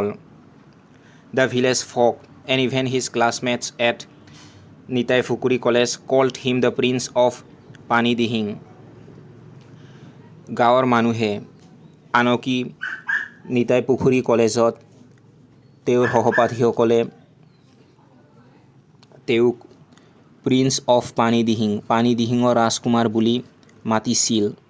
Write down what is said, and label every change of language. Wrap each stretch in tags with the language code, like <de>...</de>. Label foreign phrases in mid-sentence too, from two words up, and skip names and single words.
<en>The village folk and even his classmates at Nitai Phukuri College called him the Prince of Pani Dihing.</en> <as>গাঁৱৰ মানুহে আনকি নিতাই পুখুৰী কলেজত তেওঁৰ সহপাঠীসকলে তেওঁক</as> <en>Prince of</en> <as>পানী দিহিঙৰ ৰাজকুমাৰ বুলি মাতিছিল.</as>